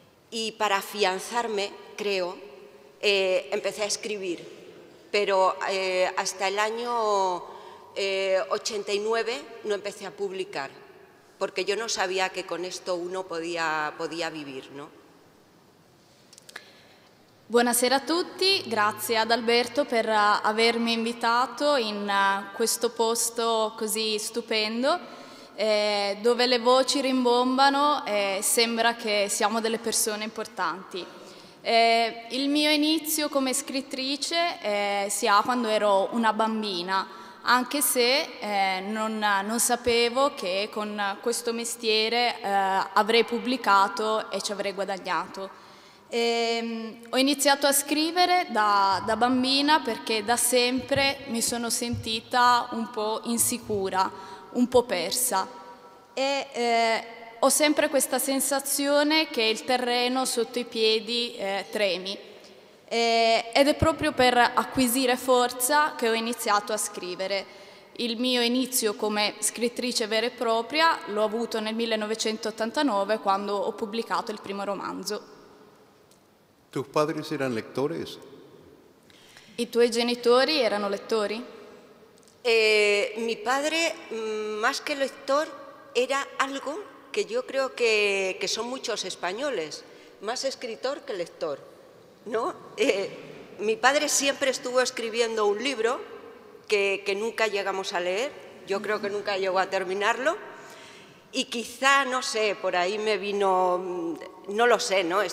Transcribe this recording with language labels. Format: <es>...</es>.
<es>Y para afianzarme, creo, empecé a escribir, pero hasta el año 89 no empecé a publicar, porque yo no sabía que con esto uno podía vivir, ¿no?</es> <it>Buonasera a tutti, grazie ad Alberto per avermi invitato in questo posto così stupendo, dove le voci rimbombano e sembra che siamo delle persone importanti. Il mio inizio come scrittrice si ha quando ero una bambina, anche se non sapevo che con questo mestiere avrei pubblicato e ci avrei guadagnato. Ho iniziato a scrivere da bambina perché da sempre mi sono sentita un po' insicura, un po' persa e ho sempre questa sensazione che il terreno sotto i piedi tremi ed è proprio per acquisire forza che ho iniziato a scrivere. Il mio inizio come scrittrice vera e propria l'ho avuto nel 1989 quando ho pubblicato il primo romanzo.</it> <es>¿Tus padres eran lectores?</es> <it>I tuoi genitori erano lettori?</it> <es>Mi padre, más que lector, era algo que yo creo que son muchos españoles, más escritor que lector, ¿no? Mi padre siempre estuvo escribiendo un libro que nunca llegamos a leer, yo creo que nunca llegó a terminarlo, y quizá, no sé, por ahí me vino, no lo sé, ¿no?</es>